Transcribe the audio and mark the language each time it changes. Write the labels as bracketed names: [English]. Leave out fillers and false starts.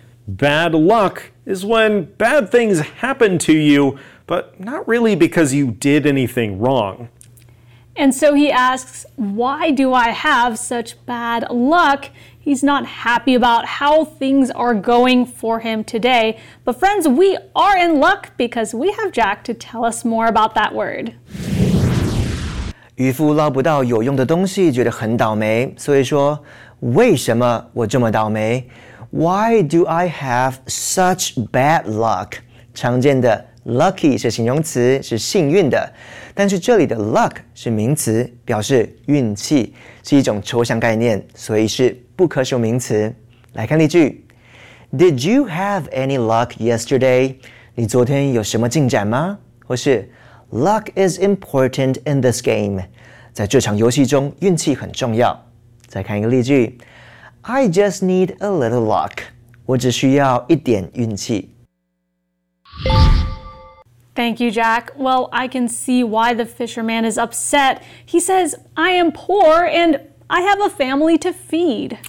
[English] Bad luck is when bad things happen to you, but not really because you did anything wrong. And so he asks, why do I have such bad luck? He's not happy about how things are going for him today. But friends, we are in luck because we have Jack to tell us more about that word. [Chinese] 渔夫捞不到有用的东西，觉得很倒霉，所以说为什么我这么倒霉? [English] Why do I have such bad luck? [Chinese] 常见的 lucky 是形容词，是幸运的。但是这里的 luck 是名词，表示运气，是一种抽象概念，所以是不可数名词。来看例句。 [English] Did you have any luck yesterday? [Chinese] 你昨天有什么进展吗? 或是 [English] luck is important in this game. [Chinese] 在这场游戏中运气很重要。再看一个例句 [English] ，I just need a little luck. [Chinese] 我只需要一点运气。 [English] Thank you, Jack. Well, I can see why the fisherman is upset. He says, "I am poor and I have a family to feed."